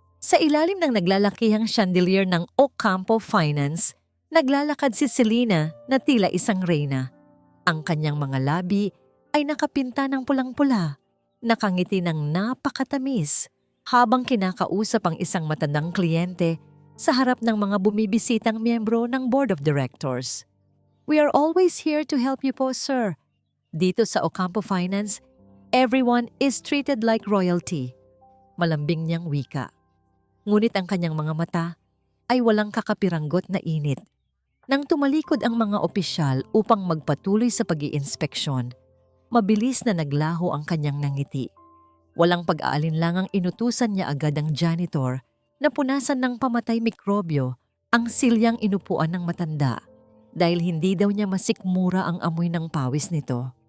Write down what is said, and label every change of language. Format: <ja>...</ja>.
<tl>Sa ilalim ng naglalakihang chandelier ng Ocampo Finance, naglalakad si Selena na tila isang reyna. Ang kanyang mga labi ay nakapinta ng pulang-pula, nakangiti ng napakatamis habang kinakausap ang isang matandang kliyente sa harap ng mga bumibisitang miyembro ng Board of Directors.</tl> <en>"We are always here to help you po, sir.</en> <tl>Dito sa</tl> <en>Ocampo Finance, everyone is treated like royalty."</en> <tl>Malambing niyang wika. Ngunit ang kanyang mga mata ay walang kakapiranggot na init. Nang tumalikod ang mga opisyal upang magpatuloy sa pag-iinspeksyon, mabilis na naglaho ang kanyang nangiti. Walang pag-aalinlangang inutusan niya agad ang janitor na punasan ng pamatay mikrobyo ang silyang inupuan ng matanda dahil hindi daw niya masikmura ang amoy ng pawis nito.</tl>